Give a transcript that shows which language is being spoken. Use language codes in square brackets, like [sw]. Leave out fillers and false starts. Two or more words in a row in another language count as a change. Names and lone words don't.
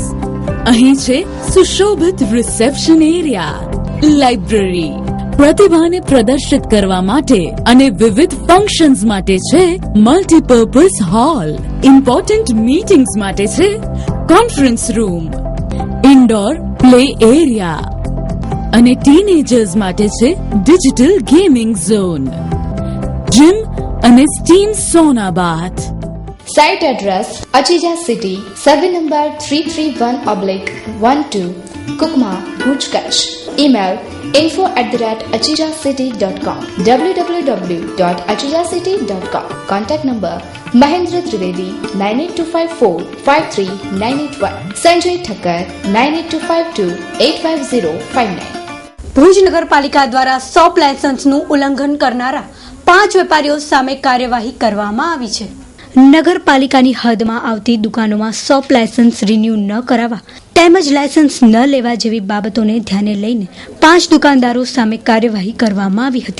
[gu] અહીં છે સુશોભિત [en] reception area, library, [gu] પ્રતિભાને પ્રદર્શિત કરવા માટે અને વિવિધ ફંક્શન્સ માટે છે [en] multipurpose hall. important meetings [gu] માટે છે [en] conference room, indoor play area [gu] અને ટીનેજર્સ માટે છે [en] digital gaming zone, gym [gu] અને [en] steam sauna bath. Site address Achija City, 7 number 331/12, Kukma, Bhuj, Kutch. Email info@achijacity.com, www.achijacity.com. Contact number Mahendra Trivedi 9825453981, Sanjay Thakkar 9825285059. [gu] ભુજ નગરપાલિકા દ્વારા [en] shop licence [gu] ઉલ્લંઘન કરનારા 5 વેપારીઓ સામે કાર્યવાહી કરવામાં આવી છે. નગરપાલિકાની હદમાં આવતી દુકાનોમાં [en] shop licence renew [gu] ન કરાવવા તેમજ લાયસન્સ ન લેવા જેવી બાબતોને ધ્યાને લઈને 5 દુકાનદારો સામે કાર્યવાહી કરવામાં આવી હતી.